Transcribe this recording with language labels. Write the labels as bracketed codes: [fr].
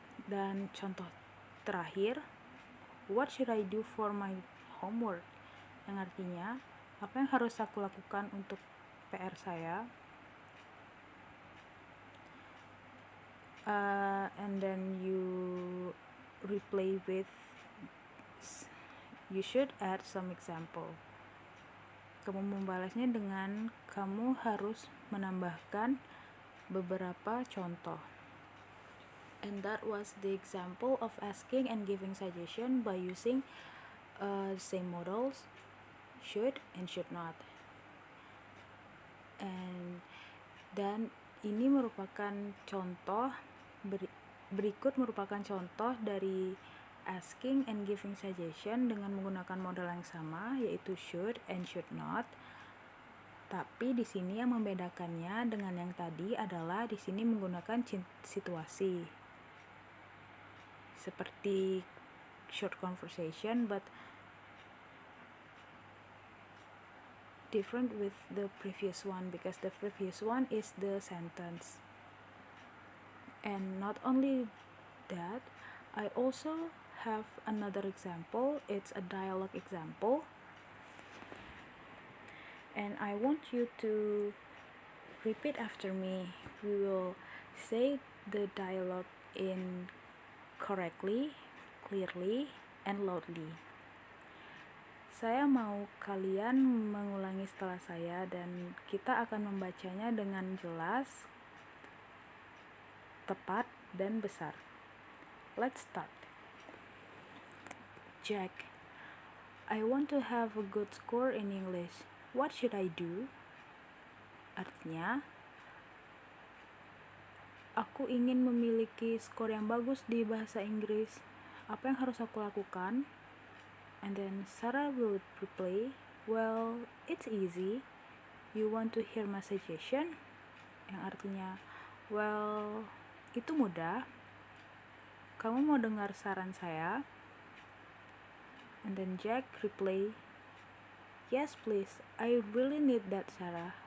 [id] Dan contoh terakhir, [en] what should I do for my homework? [id] Yang artinya, apa yang harus aku lakukan untuk PR saya? [en] And then you replay with, you should add some example. [id] Kamu membalasnya dengan kamu harus menambahkan beberapa contoh. [en] And that was the example of asking and giving suggestion by using same models, should and should not. [id] Dan ini merupakan contoh, berikut merupakan contoh dari [en] asking and giving suggestion [id] dengan menggunakan modal yang sama, yaitu [en] should and should not. [id] Tapi di sini yang membedakannya dengan yang tadi adalah di sini menggunakan situasi. [en] Seperti short conversation, but different with the previous one because the previous one is the sentence. And not only that, I also have another example. It's a dialogue example, and I want you to repeat after me. We will say the dialogue in correctly, clearly, and loudly. [id] Saya mau kalian mengulangi setelah saya dan kita akan membacanya dengan jelas, tepat dan besar. [en] Let's start. Jack, I want to have a good score in English. What should I do? [id] Artinya, aku ingin memiliki skor yang bagus di bahasa Inggris. Apa yang harus aku lakukan? [en] And then Sarah will reply, well, it's easy. You want to hear my suggestion? [id] Yang artinya, well, itu mudah. Kamu mau dengar saran saya? [en] And then Jack reply, yes please, I really need that Sarah.